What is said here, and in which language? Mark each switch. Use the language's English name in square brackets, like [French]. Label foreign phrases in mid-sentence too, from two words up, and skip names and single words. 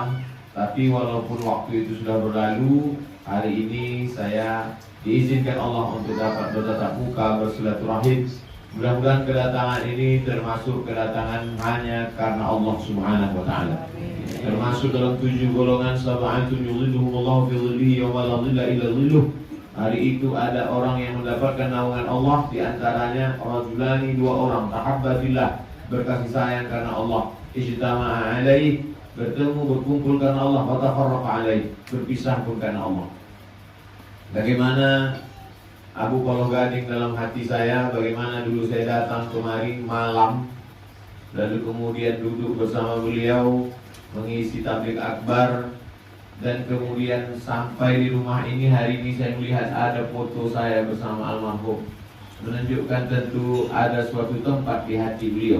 [Indonesian] Tapi walaupun waktu itu sudah berlalu, hari ini saya diizinkan Allah untuk dapat bertatap muka, bersilaturahim. Mudah-mudahan kedatangan ini termasuk kedatangan hanya karena Allah [Arabic] سبحانه وتعالى. [Indonesian] Termasuk dalam 7 golongan [Arabic] سبعة يظلهم الله في ظله يوم لا ظل إلا ظله. [Indonesian] Hari itu ada orang yang mendapatkan naungan Allah, di antaranya rajulani, 2 orang, tahabbatillah, berkasih sayang karena Allah, [Arabic] اجتمعا عليه, [Indonesian] bertemu, berkumpul karena Allah, [Arabic] وتفرقا عليه, [Indonesian] berpisah pun karena Allah. Bagaimana Abu Paloh Gading dalam hati saya, bagaimana dulu saya datang kemari malam, lalu kemudian duduk bersama beliau mengisi tabligh akbar, dan kemudian sampai di rumah ini hari ini saya melihat ada foto saya bersama almarhum, menunjukkan tentu ada suatu tempat di hati beliau.